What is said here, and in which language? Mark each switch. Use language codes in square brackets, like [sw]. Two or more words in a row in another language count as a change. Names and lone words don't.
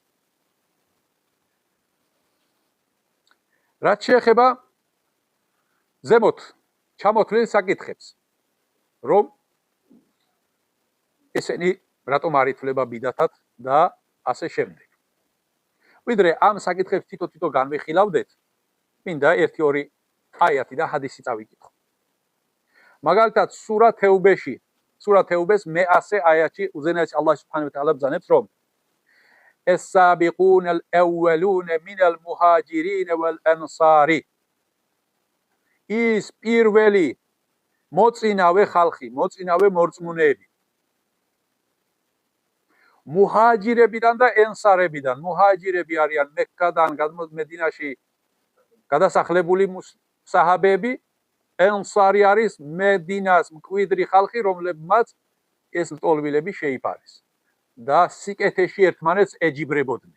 [ka] რაც შეეხება ზემოთ ჩამოთვლილ საკითხებს, რომ ესენი რატომ არ ითვლება ბიდათად და ასე შემდეგ. ვიდრე ამ საკითხებს თითო-თითო განვიხილავდეთ, მინდა 1-2 აიათი და ჰადისი წავიკითხო. მაგალითად, სურა თეუბეს მე-100 აიათში უზენაესი [ar] الله سبحانه وتعالى [ka] ბრძანებს, რომ [ar] السابقون الأولون من المهاجرين والأنصار [ka] ის პირველი მოწინავე ხალხი, მოწინავე მორწმუნეები. მუჰაჯირებიდან და ენსარებიდან. მუჰაჯირები არიან მექკადან მედინაში გადასახლებული საჰაბეები, ენსარი არის მედინას მკვიდრი ხალხი, რომლებმაც ეს ლტოლვილები შეიფარეს და სიკეთეში ერთმანეთს ეჯიბრებოდნენ.